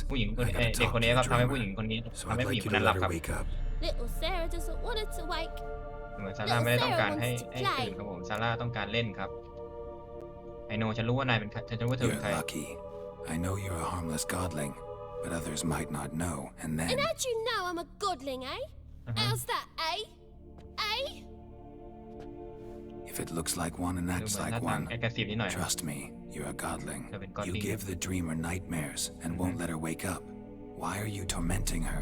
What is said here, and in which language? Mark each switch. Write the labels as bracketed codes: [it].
[th] ผู้หญิงเด็กคนนี้ครับทำให้ผู้หญิงคนนี้ทำให้ผู้หญิงคนนั้นหลับครับ [en] Little Sarah doesn't want her to wake. [th] เหมือนซาร่าไม่ได้ต้องการให้ตื่นครับผมซาร่าต้องการเล่นครับไอโนฉันรู้ว่านายเป็นฉันรู้ว่าเธอเป็นใคร [en] You're lucky. I know you're a harmless godling, but others might not know, and then. And how'd you know I'm a godling, eh? How's that, eh? Eh? If it looks like one and acts like one, trust me, you're a godling. You give the dreamer nightmares and won't let her wake up. Why are you tormenting her?